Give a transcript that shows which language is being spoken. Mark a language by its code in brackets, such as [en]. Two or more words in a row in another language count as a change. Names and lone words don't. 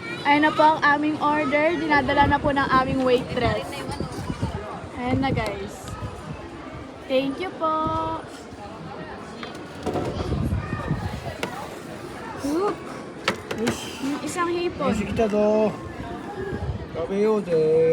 [tl] Ayan na po ang aming order. Dinadala na po ng aming waitress. Ayan na guys. [en] Thank you [tl] po. Oop. Yung isang hipon. [ja] 飯来たぞ。食べようぜ。